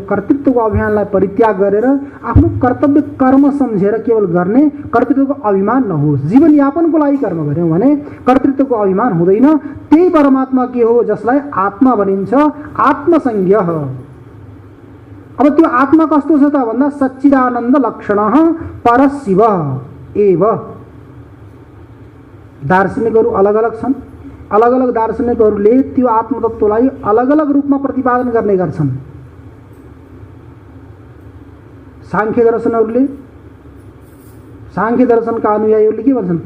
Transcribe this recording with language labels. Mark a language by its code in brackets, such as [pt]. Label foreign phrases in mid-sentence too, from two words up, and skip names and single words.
[ne] कर्तृत्वको अभिमानलाई परित्याग गरेर आफ्नो कर्तव्य कर्म सम्झेर केवल गर्ने, कर्तृत्वको अभिमान नहोस्। जीवनयापनको लागि कर्म गऱ्यौँ भने कर्तृत्वको अभिमान हुँदैन। त्यही परमात्मा के हो? जसलाई आत्मा भनिन्छ, आत्मसंज्ञ। अब त्यो आत्मा कस्तो छ त भन्दा [sa] सच्चिदानन्द लक्षणः परशिव एव। [ne] दार्शनिकहरू अलग अलग छन्। अलग अलग दार्शनिकहरूले त्यो आत्मतत्त्वलाई अलग अलग रूपमा प्रतिपादन गर्ने गर्छन्। सांख्य दर्शनहरूले, सांख्य दर्शनका अनुयायीहरूले के भन्छन्?